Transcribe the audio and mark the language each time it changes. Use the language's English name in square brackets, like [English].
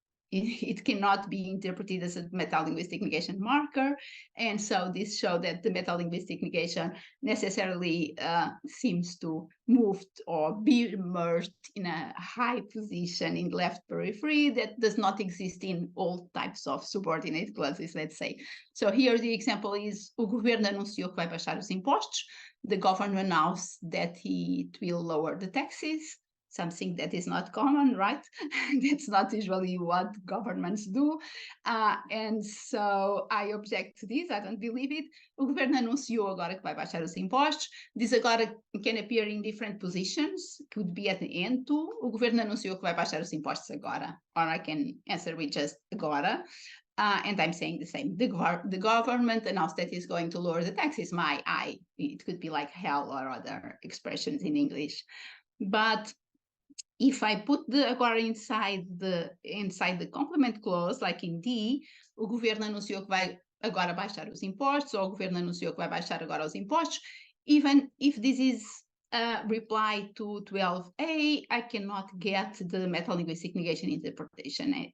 [English] it cannot be interpreted as a metalinguistic negation marker. And so this shows that the metalinguistic negation necessarily seems to move or be merged in a high position in left periphery that does not exist in all types of subordinate clauses, let's say. So here the example is: [Portuguese] o governo anunciou que vai baixar os impostos. [English] The government announced that it will lower the taxes. Something that is not common, right? That's not usually what governments do. And so I object to this. I don't believe it. [Portuguese] O governo anunciou agora que vai baixar os impostos. [English] This agora can appear in different positions. Could be at the end too. [Portuguese] O governo anunciou que vai baixar os impostos agora. [English] Or I can answer with just agora. And I'm saying the same. The government announced that it's going to lower the taxes. It could be like hell or other expressions in English. But if I put the agora inside the complement clause, like in D, [Portuguese] o governo anunciou que vai agora baixar os impostos, ou o governo anunciou que vai baixar agora os impostos, [English] even if this is a reply to 12a, I cannot get the metalinguistic negation interpretation.